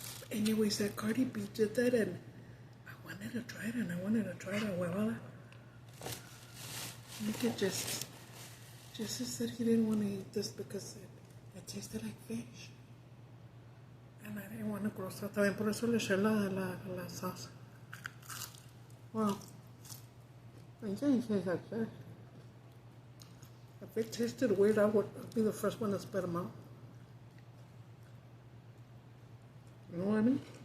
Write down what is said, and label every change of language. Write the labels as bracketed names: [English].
[English] Anyways, that Cardi B did that, and I wanted to try it, Well, look at Jesse said he didn't want to eat this because it tasted like fish. And I didn't want to gross out. [Spanish] También por eso le eché la salsa. [English] Well, I think it tastes like fish. If it tasted weird, I would be the first one to spit them out. You know what I mean?